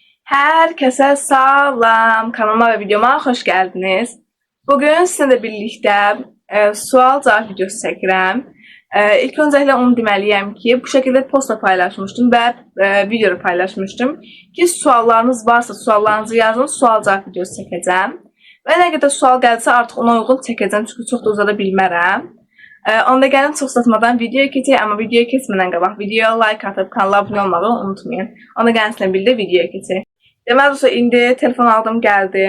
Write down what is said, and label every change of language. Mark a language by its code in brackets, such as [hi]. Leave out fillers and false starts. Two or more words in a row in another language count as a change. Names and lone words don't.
[az] Herkese salam. [tr] Kanalıma ve videoma hoş geldiniz. Bugün sizinle birlikte [az] sual cevap videosu çəkirəm. [tr] İlk öncelikle onu demeliyim ki bu şekilde postla paylaşmıştım ve videoda paylaşmıştım ki [az] suallarınız varsa suallarınızı yazın, sual cevap videosu çəkəcəm. Və nə qədər sual gəlsə artıq ona uyğun çəkəcəm çünki çox da uzada bilmərəm. Onda gəlin çox uzatmadan videoya keçək, amma videoya keçmədən qabaq videoya like atıp kanala abunə olmağı unutmayın. Onda gəlin sizinlə birlikdə videoya keçək. Deməli dostlar, indi telefon aldım, gəldim.